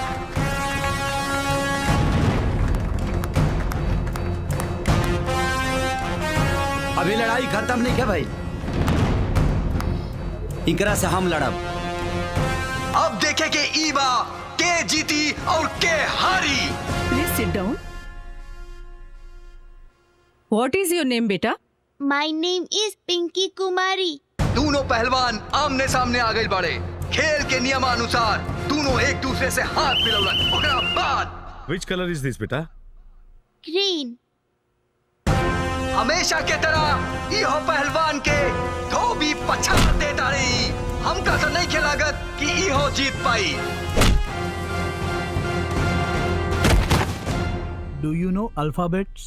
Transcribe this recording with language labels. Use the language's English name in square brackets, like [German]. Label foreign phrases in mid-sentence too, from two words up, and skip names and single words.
[Bhojpuri] अभी लड़ाई खत्म नहीं है भाई, इकरा से हम लड़ब। अब देखे के ईबा के जीती और के हारी। [English] Please sit down. What is your name बेटा? My name is Pinky Kumari. [Bhojpuri] दोनों पहलवान आमने सामने आ गए बड़े। खेल के नियमानुसार दोनों एक दूसरे से हाथ मिलौलन। ओकरा बाद [English] Which color is this बेटा? ग्रीन। [Bhojpuri] हमेशा के तरह इहो पहलवान के धोबी पछाड़ देता रही। हमका तो नहीं खिलागत कि इहो जीत पाई। [English] Do you know alphabets?